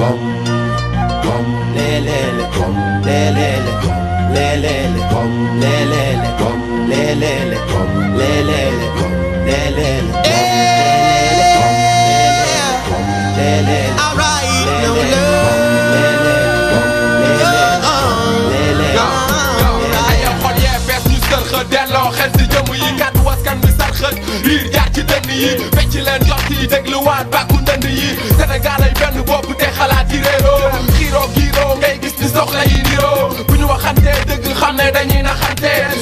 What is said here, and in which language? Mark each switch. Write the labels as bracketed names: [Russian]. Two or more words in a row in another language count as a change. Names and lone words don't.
[English] lelele lelele lelele lelele lelele lelele lelele all right no [Wolof] delloo xel si jëmm yi kàddu waskan bi sarxët riir jaar ci dënn yi fecc leen jot yi dégluwaat bàkku ndënd yi Sénégal ay benn bopp te xalaat yi réeroo xiiroo giiroo ngay gis ni soxla yi niroo bu ñu waxantee dëgg xam ne dañuy naxante daa